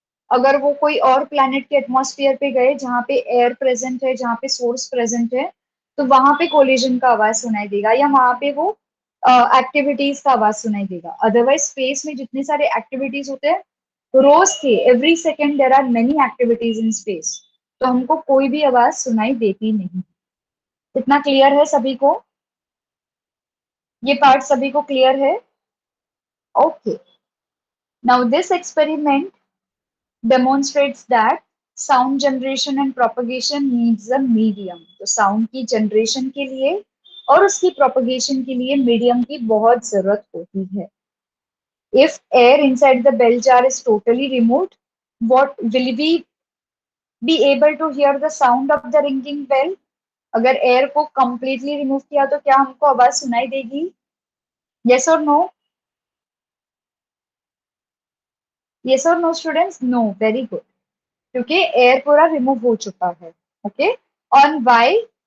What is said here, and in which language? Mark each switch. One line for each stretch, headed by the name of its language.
Hindi: अगर वो कोई और प्लैनेट के एटमॉस्फेयर पे गए जहाँ पे एयर प्रेजेंट है, जहाँ पे सोर्स प्रेजेंट है, तो वहां पे कोलिजन का आवाज सुनाई देगा, या वहां पे वो एक्टिविटीज का आवाज सुनाई देगा। अदरवाइज स्पेस में जितने सारे एक्टिविटीज होते हैं रोज के,
English: every second there are many activities in space,
Hindi: तो हमको कोई भी आवाज सुनाई देती नहीं। इतना क्लियर है सभी को? ये पार्ट सभी को क्लियर है?
English: Okay, now this experiment demonstrates that sound generation and propagation needs a medium।
Hindi: तो साउंड की जनरेशन के लिए और उसकी प्रोपगेशन के लिए मीडियम की बहुत जरूरत होती है।
English: If air inside the bell jar is totally removed, what will we be able to hear the sound of the ringing bell?
Hindi: अगर एयर को completely रिमूव किया तो क्या हमको आवाज सुनाई देगी?
English: Yes or no? Yes or no students? No, very good.
Hindi: क्योंकि एयर पूरा रिमूव हो चुका है। Okay, on Y?